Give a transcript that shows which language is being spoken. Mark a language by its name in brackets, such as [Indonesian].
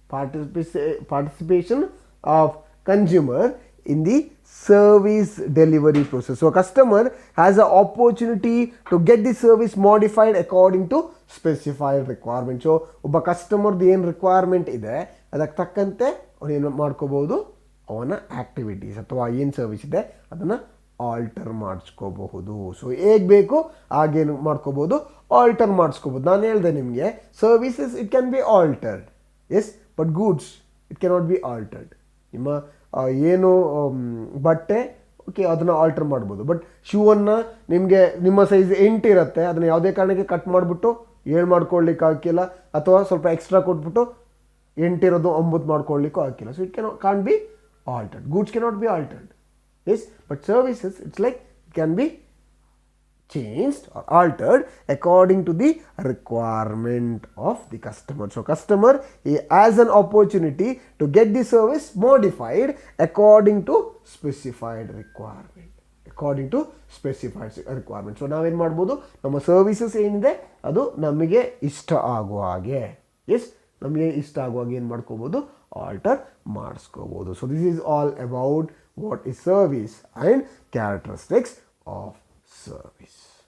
[English] Participation of consumer in the service delivery process. So a customer has an opportunity to get the service modified according to specified requirement. [Kannada] So ಒಬ್ಬ ಕಸ್ಟಮರ್ದು ಏನು requirement ಇದೆ ಅದಕ್ಕೆ ತಕ್ಕಂತೆ ಅವನು ಏನು ಮಾಡ್ಕೋಬಹುದು, ಅವನ ಆ್ಯಕ್ಟಿವಿಟೀಸ್ ಅಥವಾ ಏನು ಸರ್ವಿಸ್ ಇದೆ ಅದನ್ನು ಆಲ್ಟರ್ ಮಾಡಿಸ್ಕೋಬಹುದು. ಸೊ ಹೇಗೆ ಬೇಕು ಹಾಗೇನು ಮಾಡ್ಕೋಬೋದು, ಆಲ್ಟರ್ ಮಾಡಿಸ್ಕೋಬೋದು. ನಾನು ಹೇಳಿದೆ ನಿಮಗೆ, [English] Services it can be altered, yes, but goods it cannot be altered. [Kannada] ನಿಮ್ಮ ಏನು ಬಟ್ಟೆ, ಓಕೆ, ಅದನ್ನು ಆಲ್ಟರ್ ಮಾಡ್ಬೋದು, ಬಟ್ ಶೂವನ್ನು ನಿಮಗೆ ನಿಮ್ಮ ಸೈಜ್ 8 ಇರುತ್ತೆ, ಅದನ್ನು ಯಾವುದೇ ಕಾರಣಕ್ಕೆ ಕಟ್ ಮಾಡಿಬಿಟ್ಟು 7 ಮಾಡ್ಕೊಳ್ಳಿಕ್ಕೆ ಹಾಕಿಲ್ಲ, ಅಥವಾ ಸ್ವಲ್ಪ ಎಕ್ಸ್ಟ್ರಾ ಕೊಟ್ಬಿಟ್ಟು 8 ಇರೋದು 9 ಮಾಡ್ಕೊಳ್ಳಿಕ್ಕೂ ಹಾಕಿಲ್ಲ. [English] So it can't be altered. Goods cannot be altered. Yes, but services it's like it can be changed or altered according to the requirement of the customer. So customer has an opportunity to get the service modified according to specified requirement. According to specified requirement. [Kannada] So ನಾವೇನು ಮಾಡ್ಬೋದು, ನಮ್ಮ services ಏನಿದೆ ಅದು ನಮಗೆ ಇಷ್ಟ ಆಗುವ ಹಾಗೆ, S ನಮಗೆ ಇಷ್ಟ ಆಗುವಾಗ ಏನು ಮಾಡ್ಕೋಬೋದು, alter ಮಾಡಿಸ್ಕೋಬೋದು. [English] So this is all about what is service and characteristics of service.